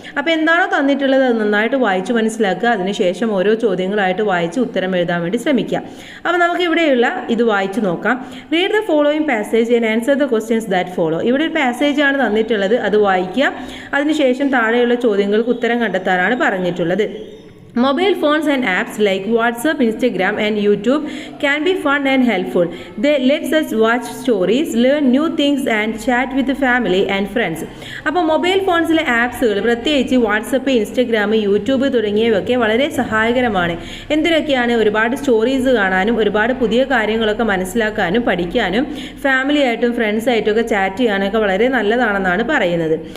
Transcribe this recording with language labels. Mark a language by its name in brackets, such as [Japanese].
[Malayalam] അപ്പോൾ എന്താണോ തന്നിട്ടുള്ളത് അത് നന്നായിട്ട് വായിച്ച് മനസ്സിലാക്കുക. അതിനുശേഷം ഓരോ ചോദ്യങ്ങളായിട്ട് വായിച്ച് ഉത്തരം എഴുതാൻ വേണ്ടി ശ്രമിക്കുക. അപ്പോൾ നമുക്ക് ഇവിടെയുള്ള ഇത് വായിച്ച് നോക്കാം. [English] Read the following passage and answer the questions that follow. [Malayalam] ഇവിടെ ഒരു പാസേജ് ആണ് തന്നിട്ടുള്ളത്, അത് വായിക്കുക. അതിനുശേഷം താഴെയുള്ള ചോദ്യങ്ങൾക്ക് ഉത്തരം കണ്ടെത്താനാണ് പറഞ്ഞിട്ടുള്ളത്. [English] Mobile phones and apps like WhatsApp, Instagram and YouTube can be fun and helpful. They let us watch stories, learn new things and chat with the family and friends. [Malayalam] അപ്പോൾ മൊബൈൽ ഫോൺസിലെ ആപ്സുകൾ, പ്രത്യേകിച്ച് വാട്സപ്പ്, ഇൻസ്റ്റഗ്രാം, യൂട്യൂബ് തുടങ്ങിയവയൊക്കെ വളരെ സഹായകരമാണ്. എന്തിനൊക്കെയാണ്? ഒരുപാട് stories കാണാനും ഒരുപാട് പുതിയ കാര്യങ്ങളൊക്കെ മനസ്സിലാക്കാനും പഠിക്കാനും ഫാമിലിയായിട്ടും ഫ്രണ്ട്സായിട്ടും ഒക്കെ ചാറ്റ് ചെയ്യാനൊക്കെ വളരെ നല്ലതാണെന്നാണ് പറയുന്നത്.